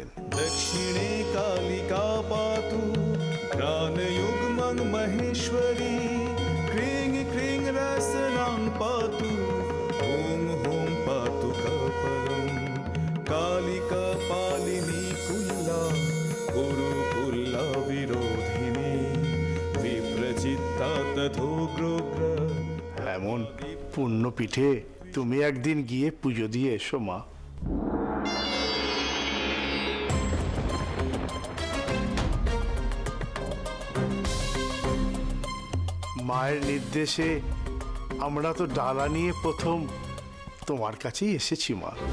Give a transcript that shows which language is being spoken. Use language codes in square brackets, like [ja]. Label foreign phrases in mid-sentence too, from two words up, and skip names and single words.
[sa] दक्षिणे कालिका पातु प्राणयुग्मं महेश्वरी क्रीं क्रीं रसनां पातु ॐ हुं पातु कपालं कालिका पालिनी कुल्ला गुरुकुल्ला विरोधिनी विप्रचित्ता तथोग्रोग्र। [bn] এমন পুণ্য পিঠে তুমি একদিন গিয়ে পুজো দিয়ে এসো মা। মায়ের নির্দেশে আমরা তো ডালা নিয়ে প্রথম তোমার কাছেই এসেছি মা।